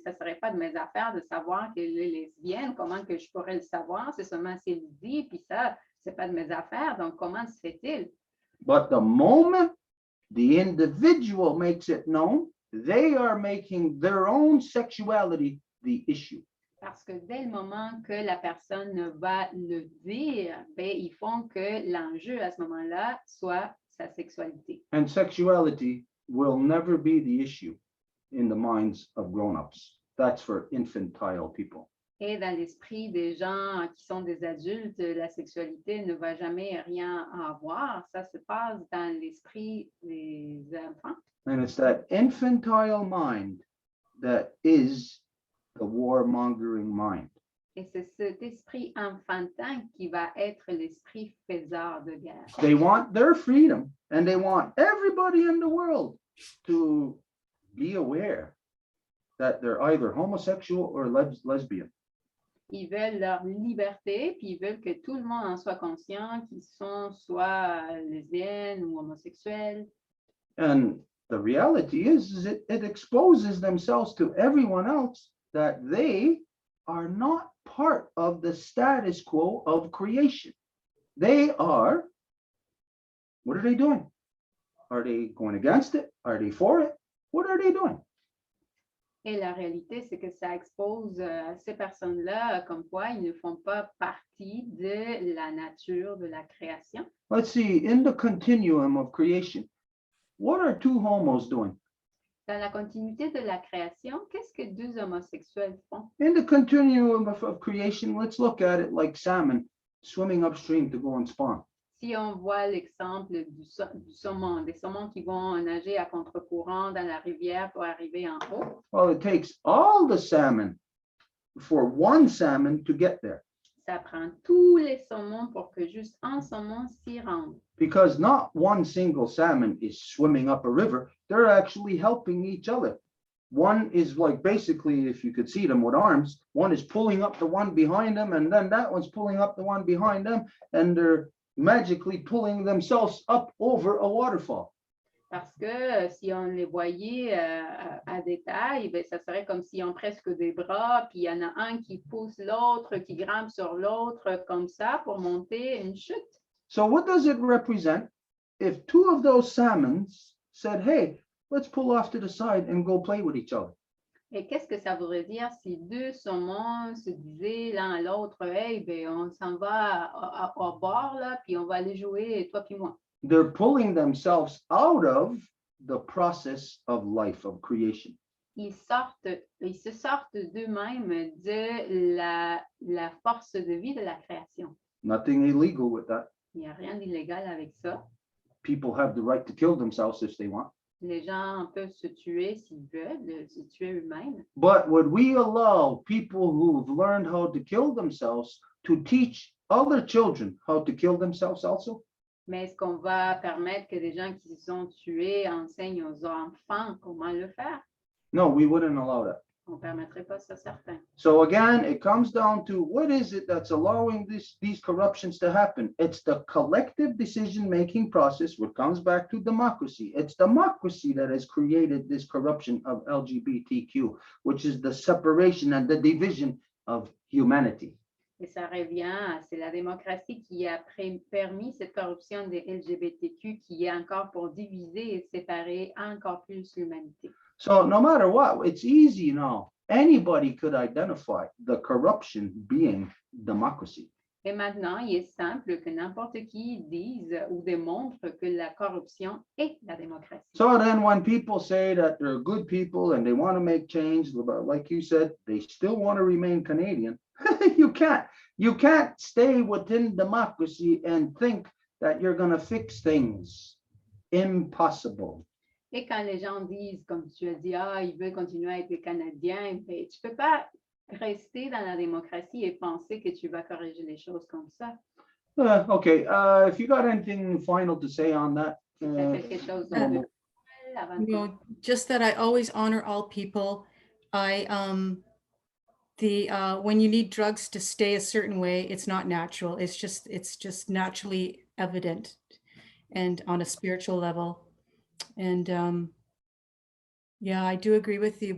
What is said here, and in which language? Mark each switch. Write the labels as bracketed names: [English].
[French] Ça ne serait pas de mes affaires de savoir qu'elle est lesbienne. Comment que je pourrais le savoir? C'est seulement si elle le dit, puis ça, c'est pas de mes affaires. Donc, comment se fait-il? [English] But the moment the individual makes it known, they are making their own sexuality the issue. [French] Parce que dès le moment que la personne va le dire, ben, ils font que l'enjeu à ce moment-là soit sa sexualité. [English] And sexuality will never be the issue in the minds of grown-ups. That's for infantile people. [French] Et dans l'esprit des gens qui sont des adultes, la sexualité ne va jamais rien avoir. Ça se passe dans l'esprit des enfants. [English] And it's that infantile mind that is the warmongering mind. [French] Et c'est cet esprit enfantin qui va être l'esprit faiseur de guerre. [English] They want their freedom, and they want everybody in the world to be aware that they're either homosexual or lesbian. [French] Ils veulent leur liberté, puis ils veulent que tout le monde en soit conscient qu'ils sont soit lesbiennes ou homosexuels. [English] And the reality is it exposes themselves to everyone else that they are not part of the status quo of creation. They are, what are they doing? Are they going against it? Are they for it? What are they doing? [French] Et la réalité, c'est que ça expose ces personnes-là comme quoi ils ne font pas partie de la nature de la création. [English] Let's see, in the continuum of creation, what are two homos doing? [French] Dans la continuité de la création, qu'est-ce que deux homosexuels font? [English] In the continuum of creation, let's look at it like salmon swimming upstream to go and spawn. [French] Si on voit l'exemple du saumon, des saumons qui vont nager à contre-courant dans la rivière pour arriver en haut, [English] Well, it takes all the salmon for one salmon to get there, [French] ça prend tous les saumons pour que juste un saumon s'y rende. [English] because not one single salmon is swimming up a river. They're actually helping each other. One is like basically, if you could see them with arms, one is pulling up the one behind them, and then that one's pulling up the one behind them, and they're magically pulling themselves up over a waterfall. [French] Parce que si on les voyait à détail, ben, ça serait comme s'ils ont presque des bras, puis il y en a un qui pousse l'autre, qui grimpe sur l'autre comme ça pour monter une chute. [English] So what does it represent if two of those salmons said, hey, let's pull off to the side and go play with each other? [French] Et qu'est-ce que ça voudrait dire si deux saumons se disaient l'un à l'autre, hey, ben, on s'en va au bord, là, puis on va aller jouer, toi puis moi. [English] They're pulling themselves out of the process of life, of creation. [French] Ils se sortent d'eux-mêmes de la force de vie de la création. [English] Nothing illegal with that. [French] Il n'y a rien d'illégal avec ça. [English] People have the right to kill themselves if they want. [French] Les gens peuvent se tuer s'ils veulent, se tuer eux-mêmes. [English] But would we allow people who've learned how to kill themselves to teach other children how to kill themselves also? [French] Mais est-ce qu'on va permettre que des gens qui sont tués enseignent aux enfants comment le faire? [English] No, we wouldn't allow that. [French] On ne permettrait pas ça, certain. [English] So again, it comes down to what is it that's allowing these corruptions to happen? It's the collective decision-making process, which comes back to democracy. It's democracy that has created this corruption of LGBTQ, which is the separation and the division of humanity. [French] Et ça revient, c'est la démocratie qui a permis cette corruption des LGBTQ qui est encore pour diviser et séparer encore plus l'humanité. [English] So no matter what, it's easy now. Anybody could identify the corruption being democracy. [French] Et maintenant, il est simple que n'importe qui dise ou démontre que la corruption est la démocratie. [English] So then when people say that they're good people and they want to make change, like you said, they still want to remain Canadian. You can't stay within democracy and think that you're going to fix things. Impossible. [French] Et quand les gens disent, comme tu as dit, ils veulent continuer à être des Canadiens, ben, tu ne peux pas rester dans la démocratie et penser que tu vas corriger les choses comme ça. [English] Okay, if you got anything final to say on that. [French] C'est quelque chose de avant de- [English] No, just that I always honor all people. When you need drugs to stay a certain way, it's not natural. It's just naturally evident, and on a spiritual level. And yeah, I do agree with you.